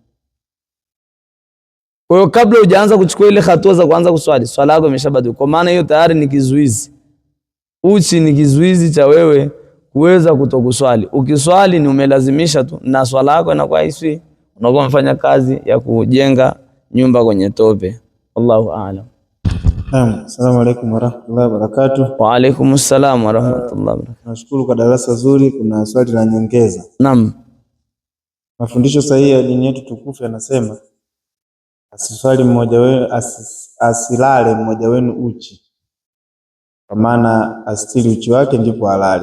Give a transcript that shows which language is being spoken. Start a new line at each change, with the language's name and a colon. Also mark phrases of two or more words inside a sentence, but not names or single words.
Swahili: Kwa hiyo kabla hujaanza kuchukua ile hatua za kuanza kuswali, swala yako imeshabatulika, kwa maana hiyo tayari ni kizuizi. Uchi ni kizuizi cha wewe kuweza kutokuswali. Ukiswali ni umelazimisha tu, na swala yako inakuwa haiswi, unakuwa umefanya kazi ya kujenga nyumba kwenye tope.
Arabic: الله أعلم. نعم، السلام عليكم ورحمة الله وبركاته. وعليكم السلام ورحمة الله وبركاته.
Swahili: Nashukuru kwa darasa zuri. Kuna swali la nyongeza. Naam. Mafundisho sahihi ya dini yetu tukufu yanasema asiswali mmoja wenu, asilale mmoja wenu uchi, kwa maana astiri uchi wake ndipo halali.